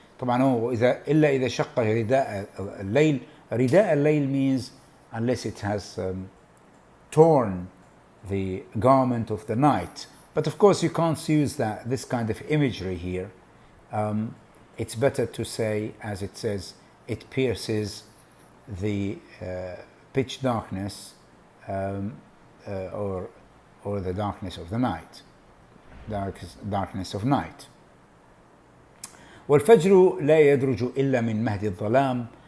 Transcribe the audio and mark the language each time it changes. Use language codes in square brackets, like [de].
[ar] طبعا هو إلا إذا شق رداء الليل. رداء الليل [en] means unless it has torn the garment of the night. But of course you can't use this kind of imagery here. It's better to say, as it says, it pierces the pitch darkness or the darkness of the night, darkness of night. [ar] والفجر لا يدرج إلا من مهد الظلام.